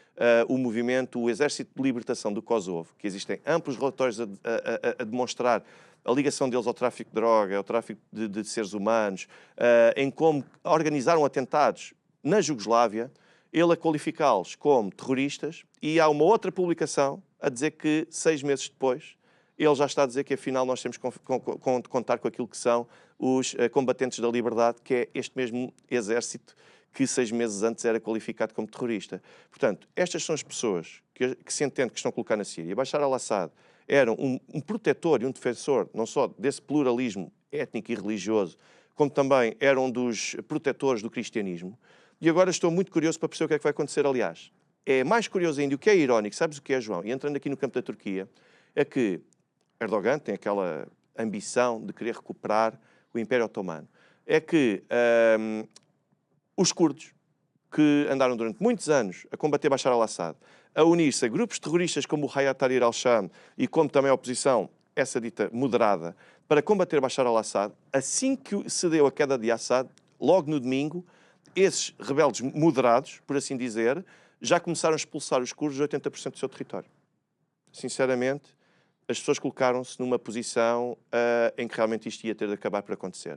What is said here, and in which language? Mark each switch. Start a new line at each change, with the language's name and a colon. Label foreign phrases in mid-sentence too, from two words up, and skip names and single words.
Portuguese: o Exército de Libertação do Kosovo, que existem amplos relatórios a demonstrar a ligação deles ao tráfico de droga, ao tráfico de seres humanos, em como organizaram atentados na Jugoslávia, ele a qualificá-los como terroristas, e há uma outra publicação a dizer que 6 meses depois ele já está a dizer que afinal nós temos de contar com aquilo que são os combatentes da liberdade, que é este mesmo exército que 6 meses antes era qualificado como terrorista. Portanto, estas são as pessoas que se entende que estão a colocar na Síria. Bashar al-Assad era um protetor e um defensor não só desse pluralismo étnico e religioso, como também era um dos protetores do cristianismo. E agora estou muito curioso para perceber o que é que vai acontecer, aliás. É mais curioso ainda, o que é irónico, sabes o que é, João? E entrando aqui no campo da Turquia, é que Erdogan tem aquela ambição de querer recuperar o Império Otomano. É que os curdos, que andaram durante muitos anos a combater Bashar al-Assad, a unir-se a grupos terroristas como o Hayat Tahrir al-Sham e como também a oposição, essa dita moderada, para combater Bashar al-Assad, assim que se deu a queda de Assad, logo no domingo, esses rebeldes moderados, por assim dizer, já começaram a expulsar os curdos de 80% do seu território. Sinceramente, as pessoas colocaram-se numa posição em que realmente isto ia ter de acabar por acontecer.